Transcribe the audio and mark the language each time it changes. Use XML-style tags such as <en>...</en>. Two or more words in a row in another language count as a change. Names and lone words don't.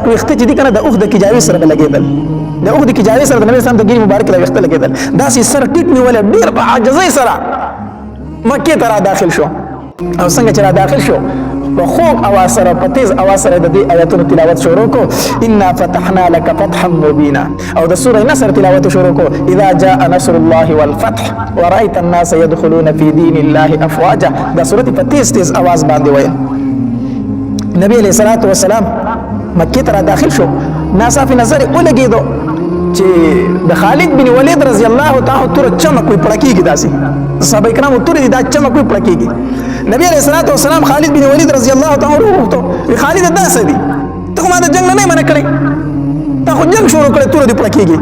<ps>ویښته چې دي که نه د اوښ د کجاوې سره به لګېدل د اوښ د کجاوې سره د نبي اسلام د ګیرې مبارک د ویښته لګېدل داسې سر ټیټ نیولی ډېر په عاجزۍ سره مکې ته را داخل شو او څنګه چې را داخل شو په خوږ اواز سره په تیز اواز سره د دې آیاتونو تلاوت شروع کو</ps> <ar>انا فتحنا لك فتحا مبینا</ar> <ps>او د سوره نصر تلاوت شروع کو</ps> <ar>اذا جاء نصر الله والفتح ورأيت الناس يدخلون في دين الله افواجا</ar> <ps>دا سوره په تیز اواز باندې وایي نبی علیه الصلاة والسلام مکې ته را داخل شو ناصافي نظر ولګېدو چې د خالد بن ولید رضی الله تعالی توره چمک وي پړه کېږي داسې صحابه کرامو تورې دي دا چمک وي پړه کېږي نبی علیه الصلاة والسلام خالد بن ولید رضی الله تعالی عنه وغوښتو وی خالد دا څه دي ته ما د جنگ نه منع کړی تا خو جنگ شروع کړی تور دې پړه کېږي</ps>